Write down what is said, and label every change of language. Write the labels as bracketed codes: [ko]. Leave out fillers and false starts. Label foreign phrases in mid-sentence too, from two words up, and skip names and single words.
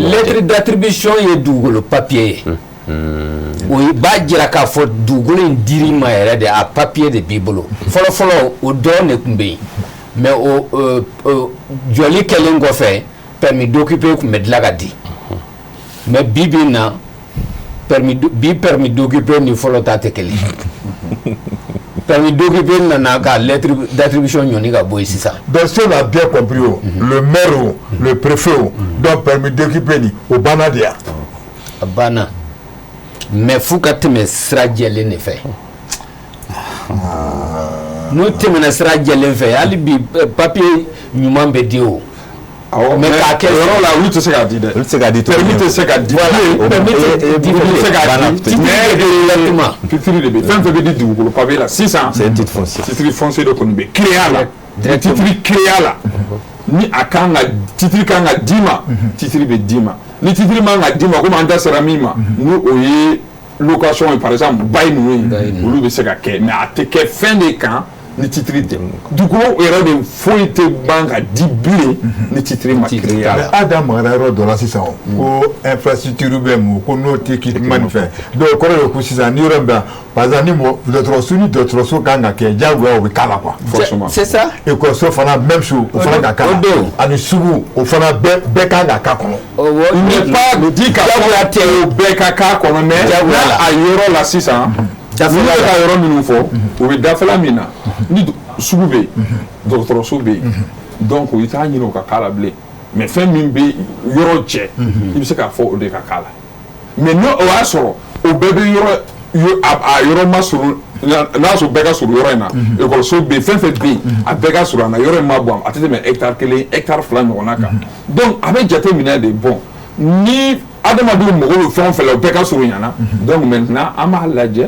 [fr] lettre d'attribution [bm] ye dugukolo papier ye o b'a jira k'a fɔ dugukolo in dir'i ma yɛrɛ de a papier de b'i bolo fɔlɔfɔlɔ o dɔrɔn de tun bɛ yen mais o jɔli kɛlen kɔfɛ [fr] permis d'occuper [bm] tun bɛ dilan ka di mais bi bi in na [fr] permis d'occuper [bm] ni fɔlɔ ta tɛ kelen [fr] permis d'occuper [bm] nana ka [fr] lettre d'attribution [bm] ɲɔni ka bɔ yen sisan. [fr] donc si on a bien compris o le maire o le préfet o donc permis d'occuper [bm] ni o banna de yan. a banna mais f'u ka tɛmɛ sira jɛlen de fɛ n'u tɛmɛna sira jɛlen fɛ hali bi papier ɲuman bɛ di o. mais k'a kɛ yɔrɔ la olu tɛ se k'a di dɛ. olu tɛ se k'a di permis tɛ se k'a di. permis tɛ se k'a di titre de bɛ fɛn fɛn bɛ di dugukolo papier la sisan. [fr] c'est un titre foncier. titre foncier [bm] de kɔni bɛ créer a la titre créer a la ni a kan ka titre kan ka d'i ma titre bɛ d'i ma ni titre man ka d'i ma komi an da sera min ma ni o ye location ye [fr] par exemple [bm] bail ninnu ye olu bɛ se ka kɛ mais a tɛ kɛ fɛn de kan ni titre tɛ dugukolo yɛrɛ de foyi tɛ ban ka di bilen ni titre ma créer a la. mais a da magara yɔrɔ dɔ la sisan o ko infrastructure bɛ mun ko n'o tɛ k'i kuma nin fɛ donc o kɔrɔ ye ko sisan ni yɔrɔ min bɛ [fr] par exemple [bm] ni dɔgɔtɔrɔso ni dɔgɔtɔrɔso kan ka kɛ diyagoya o bɛ k'a la quoi. [fr] forcément c'est ça. [bm] ekɔliso fana [fr] même chose [bm] o fana ka k'a la ani sugu o fana bɛɛ kan ka k'a kɔnɔ. [fr] il n'est pas dit [bm] k'a fɔ tɛ o bɛɛ ka k'a kɔnɔ mais a yɔrɔ la sisan. dafɛla ka yɔrɔ minnu fɔ o bɛ dafɛla min na ni sugu bɛ yen dɔgɔtɔrɔso bɛ yen donc i t'a ɲini o ka k'a la bilen mais fɛn min bɛ yɔrɔ cɛ i bɛ se k'a fɔ o de ka k'a la mais n'o y'a sɔrɔ o bɛɛ bɛ a yɔrɔ ma surun n'a sɔrɔ bɛɛ ka surun yɔrɔ in na ekɔliso bɛ yen fɛn fɛn bɛ yen a bɛɛ ka surun a na yɔrɔ in ma bɔn a tɛ tɛmɛ hectare kelen hectare fila ɲɔgɔnna kan donc a bɛ jate minɛ de bɔn ni adamadenw mago bɛ fɛn o fɛn la o bɛɛ ka surun ɲana [fr] donc maintenant [bm] an b'a lajɛ.